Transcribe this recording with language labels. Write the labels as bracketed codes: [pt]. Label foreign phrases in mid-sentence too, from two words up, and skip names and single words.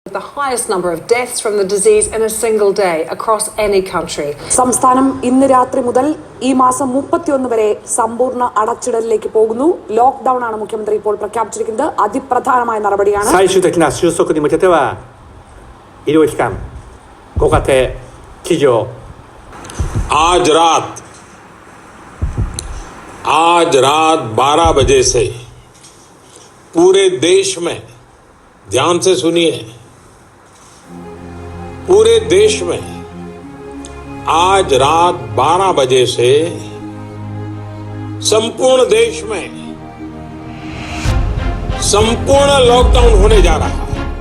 [en] highest number of deaths from the disease in a single day across any country. [ml] സംസ്ഥാനം ഇന്ന് രാത്രി മുതൽ ഈ മാസം 31 വരെ സമ്പൂർണ്ണ അടച്ചിടലിലേക്ക് പോകുന്നു. ലോക്ക്ഡൌൺ ആണ് മുഖ്യമന്ത്രി ഇപ്പോൾ പ്രഖ്യാപിച്ചിരിക്കുന്നത്. അതിപ്രധാനമായ നടപടിയാണ്. [ja] 最終的な収束に向けては医療機関、ご家庭、企業、 [hi] आज रात 12 बजे से पूरे देश में, ध्यान से सुनिए, पूरे देश में आज रात 12 बजे से संपूर्ण देश में संपूर्ण लॉकडाउन होने जा रहा है.